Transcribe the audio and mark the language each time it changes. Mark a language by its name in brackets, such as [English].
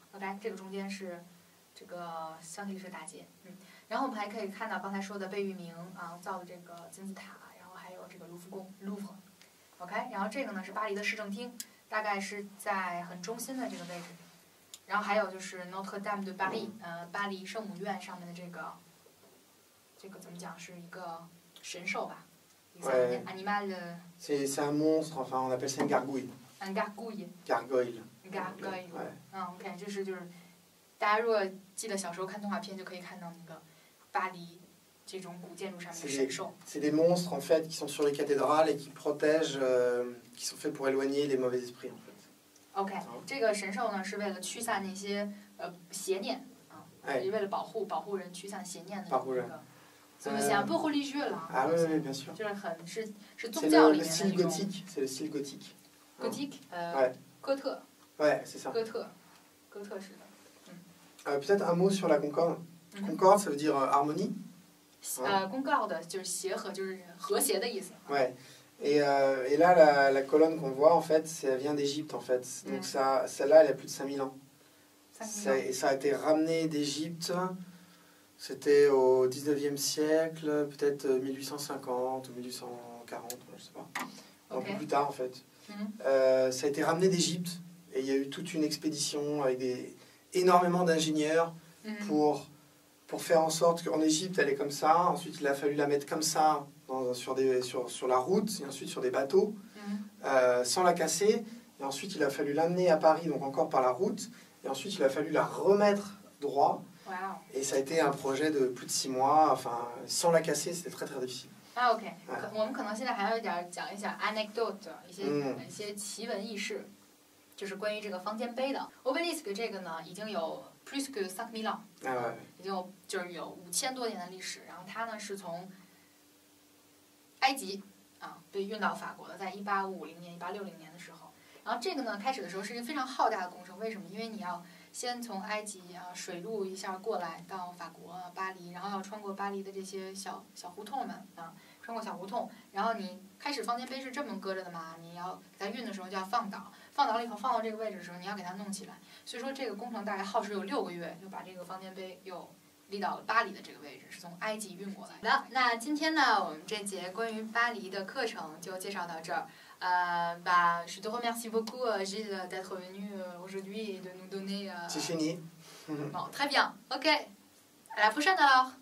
[Chinese] OK， 这个中间是这个香榭丽舍大街，然后我们还可以看到刚才说的贝聿铭啊造的这个金字塔，然后还有这个卢浮宫 Louvre。OK， 然后这个呢是巴黎的市政厅。大概是在很中心的这个位置，然后还有就是 Notre Dame de Paris， 巴黎圣母院上面的这个怎么讲是一个神兽吧？ [French] animal。 C'est un monstre, enfin on appelle ça une gargouille. Un gargouille. [English] Gargoyle. Gargoyle。 [Chinese] OK， 就是大家如果记得小时候看动画片，就可以看到那个巴黎这种古建筑上面的神兽。 [French] C'est des monstres en fait qui sont sur les cathédrales et qui protègent, qui sont faits pour éloigner les mauvais esprits en fait. [Chinese] OK， 这个神兽呢是为了驱散那些邪念啊，为了保护人，驱散邪念的那个。 [French] C'est un peu religieux là。 Ah oui oui bien sûr。 [Chinese] 就是宗教里面的那种。 [French] C'est le style gothique, c'est le style gothique. Gothique， 哥特。 Ouais c'est ça。 [Chinese] 哥特式的。 [French] Peut-être un mot sur la Concorde. Concorde ça veut dire harmonie. [Chinese] Concorde 就是协和，就是和谐的意思。 [French] Ouais. Et là, la colonne qu'on voit, en fait, ça vient d'Égypte, en fait. Donc celle-là, elle a plus de 5000 ans. Et ça a été ramené d'Égypte, c'était au 19e siècle, peut-être 1850 ou 1840, je ne sais pas. Un peu plus tard, en fait. Ça a été ramené d'Égypte, et il y a eu toute une expédition avec énormément d'ingénieurs pour faire en sorte qu'en Égypte, elle est comme ça. Ensuite, il a fallu la mettre comme ça sur la route, et ensuite sur des bateaux, sans la casser. Et ensuite, il a fallu l'amener à Paris, donc encore par la route. Et ensuite, il a fallu la remettre droit. Wow. Et ça a été un projet de plus de 6 mois. Enfin, sans la casser, c'était très très difficile. Ah, OK。 [Chinese] 我们可能现在还要讲一下 anecdote， 一些奇闻异事，就是关于这个方尖碑的。 Obélisque 这个呢，已经有 [French] plus que 5000 ans， [Chinese] 已经就是有5000多年的历史。然后它呢是从埃及被运到法国的，在1850年、1860年的时候。然后这个呢，开始的时候是一个非常浩大的工程。为什么？因为你要先从埃及水路一下过来到法国巴黎，然后要穿过巴黎的这些小胡同们穿过小胡同。然后你开始方尖碑是这么搁着的嘛，你要给它运的时候就要放倒，放倒了以后放到这个位置的时候，你要给它弄起来。所以说这个工程大概耗时有6个月，就把这个方尖碑又立到了巴黎的这个位置，是从埃及运过来的。好的，那今天呢，我们这节关于巴黎的课程就介绍到这儿。 [French] Je te remercie beaucoup, Gilles, d'être venu aujourd'hui et de nous donner. C'est fini. Bon, très bien. OK. À la prochaine alors.